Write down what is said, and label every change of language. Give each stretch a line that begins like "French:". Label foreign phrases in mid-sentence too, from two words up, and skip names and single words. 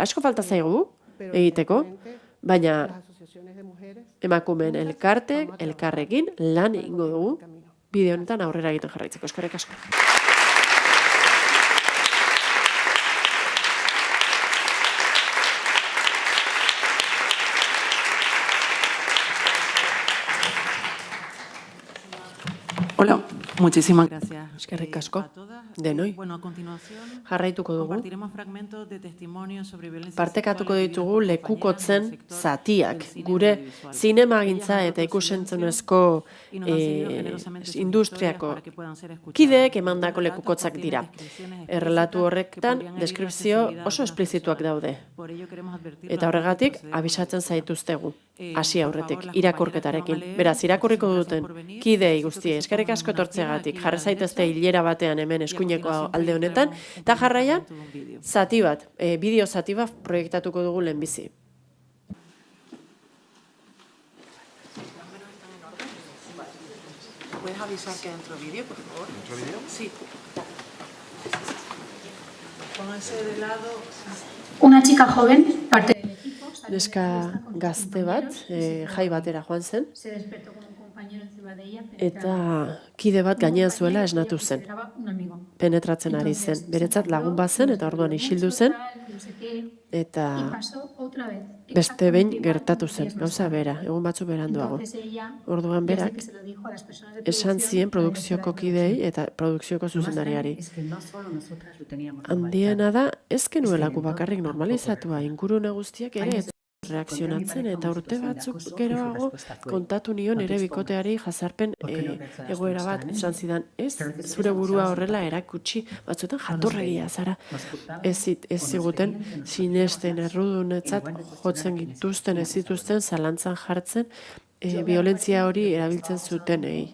Basque: Asko falta zaigu egiteko, baina emakumeen elkarrekin lan egingo dugu bideo honetan aurrera egiten jarraitzeko. Eskerrik asko.
Spanish: Hola, muchísimas gracias.
Basque: Eskerrik asko,
Spanish: a todas.
Basque: denoi.
Spanish: Bueno, a continuación,
Basque: Jarraituko dugu.
Spanish: compartiremos fragmentos de testimonios sobre violencia
Basque: Partekatuko
Spanish: sexual
Basque: ditugu
Spanish: vividos por
Basque: lekukotzen
Spanish: compañeras del sector
Basque: zatiak,
Spanish: del cine
Basque: gure
Spanish: audiovisual.
Basque: zinemagintza
Spanish: Ellas
Basque: eta
Spanish: han
Basque: ikusentzunezko
Spanish: y nos han cedido generosamente sus
Basque: industriako
Spanish: historias para que puedan ser escuchadas.
Basque: kideek emandako
Spanish: Relatos
Basque: lekukotzak
Spanish: contienen
Basque: dira.
Spanish: descripciones
Basque: Errelatu
Spanish: explícitas
Basque: horretan
Spanish: que podrían herir la
Basque: deskripzio
Spanish: sensibilidad
Basque: oso
Spanish: de las
Basque: esplizituak
Spanish: personas.
Basque: daude.
Spanish: Por ello queremos advertir
Basque: Eta
Spanish: a
Basque: horregatik,
Spanish: todos los que
Basque: abisatzen
Spanish: proceder.
Basque: zaituztegu,
Spanish: Por
Basque: hasi
Spanish: favor,
Basque: aurretik,
Spanish: las
Basque: irakurketarekin.
Spanish: compañeras que van a leer,
Basque: Beraz, irakurriko
Spanish: muchísimas gracias
Basque: duten
Spanish: por venir.
Basque: kidei
Spanish: Necesito
Basque: guztiei,
Spanish: que se
Basque: eskerrik
Spanish: pongan
Basque: asko
Spanish: una fila
Basque: etortzeagatik,
Spanish: aquí a
Basque: jarri
Spanish: la
Basque: zaitezte
Spanish: derecha.
Basque: hilera batean hemen
Spanish: Y a
Basque: eskuineko
Spanish: continuación
Basque: alde honetan,
Spanish: proyectaremos
Basque: eta
Spanish: un
Basque: jarraian,
Spanish: fragmento de un vídeo.
Basque: zati bat, bideo zati bat proiektatuko dugu lehenbizi.
Spanish: ¿Puedes avisar que dentro vídeo, por favor? ¿Dentro vídeo? Sí. Pónganse de lado. Una chica joven, parte del equipo, salió de
Basque: Neska
Spanish: fiesta con sus
Basque: gazte bat,
Spanish: compañeros y se
Basque: jai batera joan zen,
Spanish: se despertó con un compañero encima de ella,
Basque: eta kide bat gainean zuela esnatu zen.
Spanish: un amigo.
Basque: Penetratzen ari zen. Beretzat lagun bat zen, eta orduan isildu zen,
Spanish: No sé qué, y
Basque: eta
Spanish: pasó otra vez.
Basque: beste behin
Spanish: Exactamente igual,
Basque: gertatu
Spanish: unos
Basque: zen,
Spanish: días más
Basque: gauza
Spanish: tarde.
Basque: bera, egun batzu beranduago.
Spanish: Entonces ella,
Basque: Orduan
Spanish: ya sé
Basque: berak,
Spanish: que se lo dijo a las personas de
Basque: esan
Spanish: producción,
Basque: zien
Spanish: a la
Basque: produkzioko
Spanish: directora de
Basque: kidei eta produkzioko zuzendariari.
Spanish: Es que no solo nosotras lo teníamos
Basque: Handiena da, ez genuela gu
Spanish: entonces
Basque: bakarrik
Spanish: tampoco
Basque: normalizatua, ingurune guztiak ere ez reakzionatzen, eta urte batzuk geroago kontatu nion ere bikoteari jazarpen egoera bat, esan zidan, ez zure burua horrela erakutsi, batzuetan jatorregia zara, ez ziguten sinesten errudunetzat jotzen gintuzten, ez zituzten zalantzan jartzen violentzia hori erabiltzen zutenei.